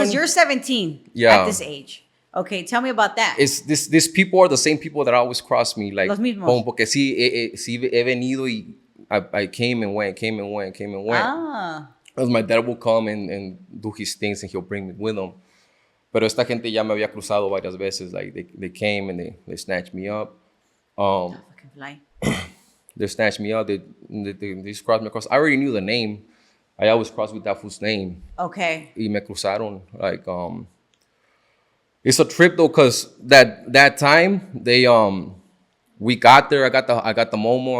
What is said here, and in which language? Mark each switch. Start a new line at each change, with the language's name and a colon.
English: Because you're 17 at this age. Okay, tell me about that. It's these people are the same people that always cross me. Like,
Spanish: los mismos. Porque sí he venido y
English: I came and went. Ah. Because my dad will come and do his things and he'll bring me with him.
Spanish: Pero esta gente ya me había cruzado varias veces.
English: Like they came and they snatched me up. Fucking fly. They snatched me up. They just crossed me across. I already knew the name. I always crossed with that fool's name. Okay.
Spanish: Y me cruzaron.
English: Like it's a trip though, cause that time we got there. I got the Momo.